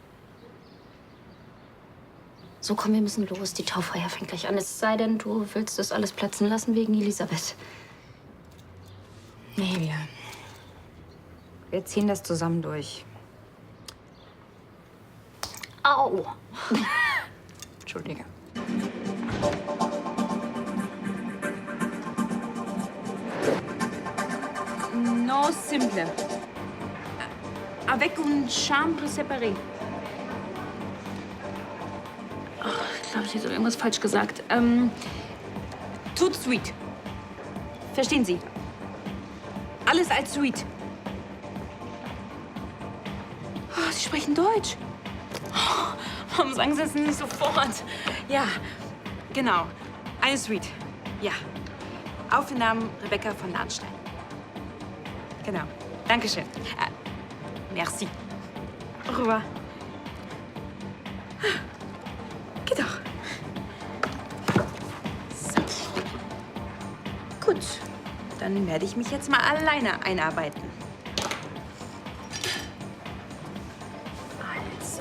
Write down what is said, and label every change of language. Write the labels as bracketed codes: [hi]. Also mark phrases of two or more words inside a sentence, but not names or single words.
[de] So, komm, wir müssen los. Die Taufeier fängt gleich an. Es sei denn, du willst das alles platzen lassen wegen Elisabeth. Nee, wir ziehen das zusammen durch. Au! Entschuldige. [fr] No simple. Avec une chambre séparée. [de] Oh, ich glaube, ich habe irgendwas falsch gesagt. [fr] Tout suite. [de] Verstehen Sie? Alles als Suite. Oh, Sie sprechen Deutsch. Oh, warum sagen Sie es nicht sofort? Ja, genau. Eine Suite. Ja. Aufnahmen Rebecca von Lahnstein. Genau. Dankeschön. [fr] Merci. Au revoir. [de] Geht doch. So. Gut. Dann werde ich mich jetzt mal alleine einarbeiten. Also.